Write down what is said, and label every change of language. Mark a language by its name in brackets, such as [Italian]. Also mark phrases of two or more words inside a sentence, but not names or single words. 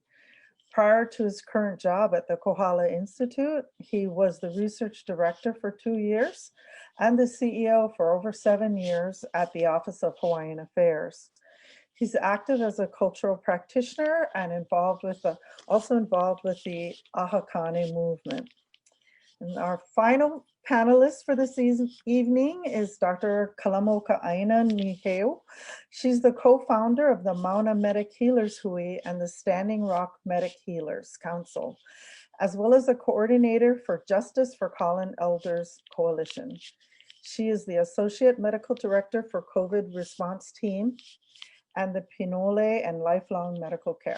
[English] Prior to his current job at the Kohala Institute, he was the research director for 2 years and the CEO for over 7 years at the Office of Hawaiian Affairs. He's active as a cultural practitioner and also involved with the Ahakane movement. And our final panelist for this evening is Dr. Kalamaokaʻāina Nīheu. She's the co-founder of the Mauna Medic Healers Hui and the Standing Rock Medic Healers Council, as well as a coordinator for Justice for Fallen Elders Coalition. She is the Associate Medical Director for COVID Response Team and the Pinole and Lifelong Medical Care.